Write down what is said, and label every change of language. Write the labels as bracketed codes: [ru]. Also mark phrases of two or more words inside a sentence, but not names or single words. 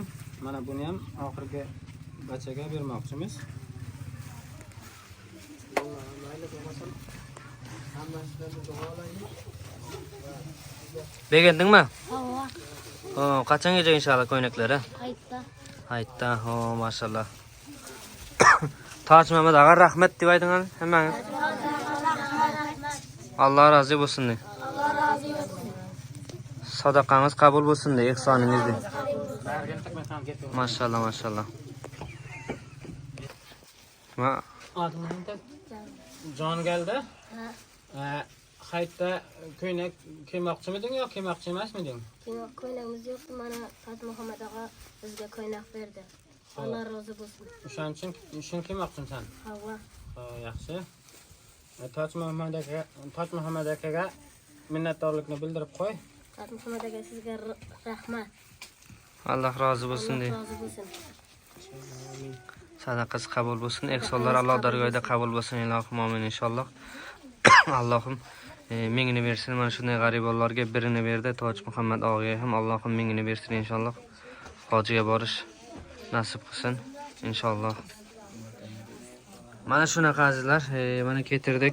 [uz] Mana buni ham oxirgi bachaga bermoqchimiz. Begendingmi? Hava. Qachongacha inshaalloh ko'ynaklari? Qaytdi. Hayitda, maşallah. Taç Mehmet ağa rahmet deb ayting hemen. [tr] Allah razı olsun de. Allah razı olsun. Sadaqanız kabul olsun de, ihsanınız de. [uz] Bergenlik men ham ketdim. [tr] Maşallah maşallah. Ma Adın neydi? Can geldi. Ha. [uz] Haytda ko'ynak kiymoqchimiding yo kiymoqchi emasmiding? Ko'ylagimiz yo'qdi. Mana Fat Muhammad ağa bizga ko'ylak berdi. [tr] Allah razı olsun. [uz] O'shaning uchun kiymoqchimisan? Hava. Ha, yaxshi. Toj Muhammad akaga minnatdorlikni bildirib qo'y. Fat Muhammad ağa sizga rahmat. [tr] Allah razı olsun de. Allah razı olsun. Sadaqası kabul olsun. Ihsanlar Allah dargoyida kabul olsun. [uz] Ilohim amin inşallah. Allohim mingini bersin. Mana shunday g'aribalarga birini berdi. Toj Muhammad og'aga ham Allohim mingini bersin inşallah. Hojiga borish nasib qilsin inşallah. Mana shunaqa azizlar, mana ketirdik.